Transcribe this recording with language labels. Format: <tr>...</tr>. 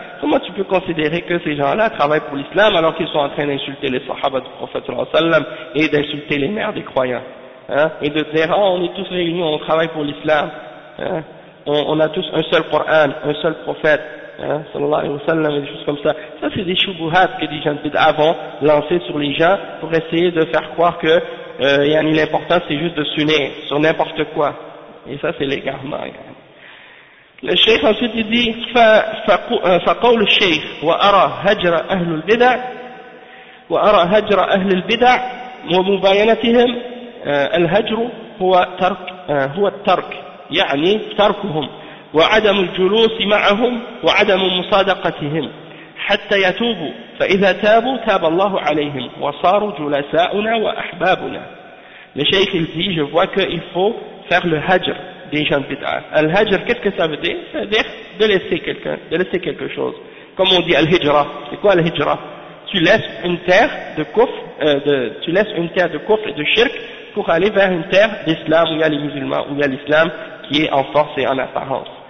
<fr>comment tu peux considérer que ces gens-là travaillent pour l'islam alors qu'ils sont en train d'insulter les sahaba du prophète</fr> <ar>sallallahu alayhi wa sallam,</ar> <fr>et d'insulter les mères des croyants, hein, et de dire, oh, on est tous réunis, on travaille pour l'islam, hein, on a tous un seul Coran, un seul prophète, sallallahu alayhi wa sallam, et des choses comme ça. Ça, c'est des choubouhats que les gens de bid'ah vont lancer sur les gens pour essayer de faire croire que l'important, c'est juste de s'unir sur n'importe quoi. Et ça, c'est l'égarement. Le cheikh ensuite, il dit,</fr> <ar>« فَقَوْ الشَّيْخ وَأَرَى هَجْرَ أَهْلُ الْبِدَعْ وَأَرَى هَجْرَ أَهْلِ الْبِدَعْ وَمُبَيَنَتِهِمْ الْهَجْرُ هُوَ التَّرْكُ يعني تَرْكُهُمْ وعدم الجلوس معهم وعدم مصادقتهم حتى يتوبوا فإذا تابوا تاب الله عليهم وصاروا جلساؤنا وأحبابنا.</ar> <fr>Le cheikh il dit, je vois qu'il faut faire le hajr des gens de bid'ah. Al hajr, qu'est-ce que ça veut dire? Ça veut dire de laisser quelqu'un, de laisser quelque chose. Comme on dit al hijra, c'est quoi al hijra? Tu laisses une terre de kufr, tu laisses une terre de kufr et de shirk pour aller vers une terre d'islam où il y a les musulmans, où il y a l'islam qui est en force et en apparence.</fr>